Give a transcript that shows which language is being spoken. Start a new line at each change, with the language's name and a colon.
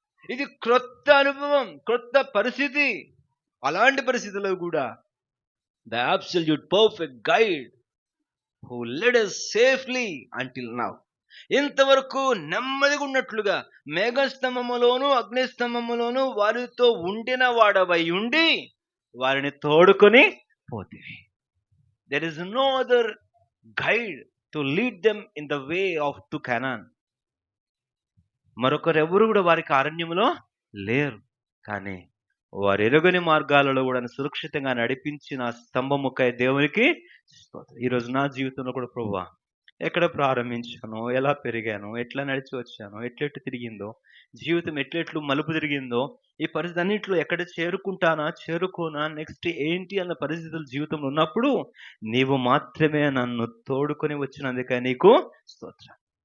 Telugu: ఇది క్రొత్త అనుభవం, క్రొత్త పరిస్థితి. అలాంటి పరిస్థితుల్లో కూడా
English: the absolute perfect guide who led us safely until now,
Telugu: ఇంతవరకు నెమ్మదిగా ఉన్నట్లుగా మేఘస్తంభములోను అగ్నిస్తంభములోను వారితో ఉండిన వాడవై ఉండి వారిని తోడుకొని పోతివి.
English: There is no other guide to lead them in the way of to Canaan.
Telugu: మరొకరెవరు కూడా వారికి అరణ్యములో లేరు, కానీ వారు ఎరుగని మార్గాలలో కూడా సురక్షితంగా నడిపించిన స్తంభముకై దేవునికి స్తోత్రం. ఈరోజు నా జీవితంలో కూడా ప్రభువా, ఎక్కడ ప్రారంభించానో, ఎలా పెరిగానో, ఎట్లా నడిచి వచ్చానో, ఎట్లెట్లు తిరిగిందో జీవితం, ఎట్లెట్లు మలుపు తిరిగిందో, ఈ పరిస్థితి అన్నింటిలో ఎక్కడ చేరుకుంటానా, చేరుకోనా, నెక్స్ట్ ఏంటి అన్న పరిస్థితులు జీవితంలో ఉన్నప్పుడు నీవు మాత్రమే నన్ను తోడుకొని వచ్చినందుకే నీకు స్తోత్రం.